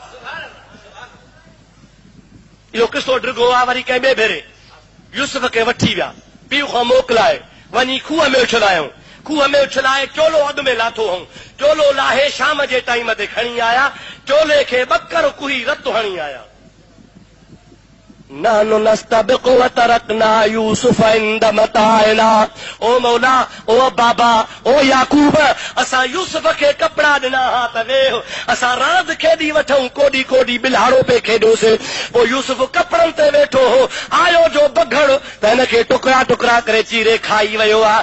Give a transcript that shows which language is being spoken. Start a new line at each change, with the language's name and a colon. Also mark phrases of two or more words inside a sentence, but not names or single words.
Sindhi: इहो किसो ड्रिगो आहे। वरी कंहिं ॿिए भेरे यूसुफ खे वठी विया, पीउ खां मोकिलाए, वञी खूह में उछलायूं, खूह में उछलाए चोलो अॻु में लाथो हूं, चोलो लाहे शाम जे टाइम ते खणी आया, चोले खे ॿकर कुही रत हणी आया।
Arabic: نحن نستبق و تركنا يوسف عند متاعنا.
Sindhi: ओ मौला, ओ बाबा, ओ याकूब, असां यूसुफ खे कपिड़ा ॾिना हा त वेह असां रांदि खेॾी वठूं, कोॾी कोॾी बिलाड़ो पे खेॾोसि। पोइ यूसुफ कपिड़नि ते वेठो हो, आयो जो बघड़ त हिन खे टुकड़ा टुकड़ा करे चीरे खाई वियो आहे।